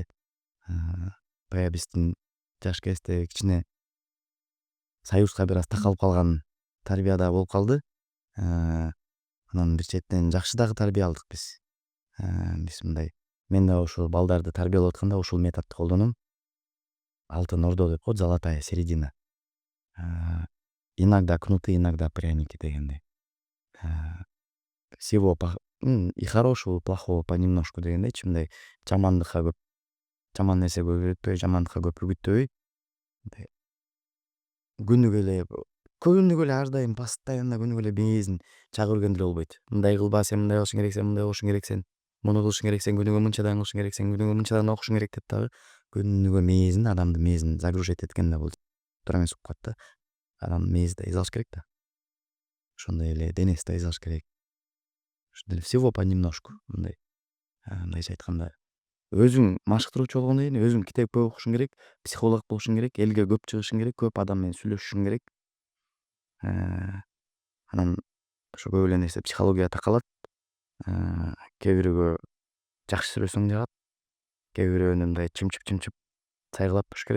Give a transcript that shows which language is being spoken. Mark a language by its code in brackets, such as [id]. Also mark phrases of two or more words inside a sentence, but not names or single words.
[ky] Баягы биздин жаш кезде кичине союзга бир аз такалып калган тарбияда болуп калды. Анан бир четинен жакшы дагы тарбия алдык биз. Биз мындай, мен дагы ушул балдарды тарбиялап атканда ушул методду колдоном. Алтын ордо деп коет, [ru] золотая середина. Иногда кнуты, иногда пряники дегендей. Всего и хорошего, и плохого понемножку [ky] дегендейчи, мындай жамандыкка көп, жаман нерсе көп үйрөтпөй, жамандыкка көп үгүттөбөй, мындай күнүгө эле ар дайым постоянно күнүгө эле мээзин чагып жүргөн деле болбойт. Мындай кылба, сен мындай кылышың керек, сен мындай кылышың керек, сен муну кылышың керек, сен күнүгө мынчадан кылышың керек, сен күнүгө мынчадан окушуң керек деп дагы күнүгө мээзин, адамдын мээзин загружать эткен да бул туура эмес болуп калат да. Адамдын мээзи да эз алыш керек да. Ошондой эле денеси да эз алыш керек. Ошондой эле [ru] всего понемножку, [ky] мындай, мындайча айтканда, өзүң машыктыруучу болгондон кийин өзүң китеп көп окушуң керек, психолог болушуң керек, элге көп чыгышың керек, көп адам менен сүйлөшүшүң керек. Анан ошо көп эле нерсе психологияга такалат. Кээ бирөөгө жакшы сүйлөсөң жагат, кээ бирөөнү мындай чымчып сайгылап туруш керек.